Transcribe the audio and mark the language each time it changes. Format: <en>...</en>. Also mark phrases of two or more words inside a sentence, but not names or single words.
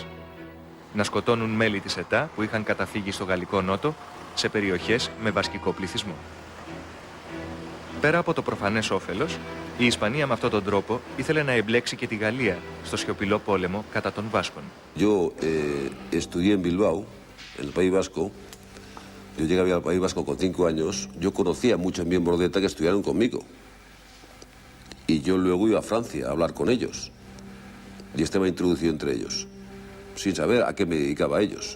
<el>Να σκοτώνουν μέλη της ΕΤΑ που είχαν καταφύγει στο γαλλικό νότο σε περιοχές με βασκικό πληθυσμό. Πέρα από το προφανές όφελος, η Ισπανία με αυτόν τον τρόπο ήθελε να εμπλέξει και τη Γαλλία στο σιωπηλό πόλεμο κατά των Βάσκων.</el> <es>Yo estudié en Bilbao, en el País Vasco. Yo llegué al País Vasco con 5 años. Yo conocía a muchos miembros de ETA que estudiaron conmigo. Y yo luego iba a Francia a hablar con ellos. Y estaba introducido entre ellos, sin saber a qué me dedicaba a ellos.</es>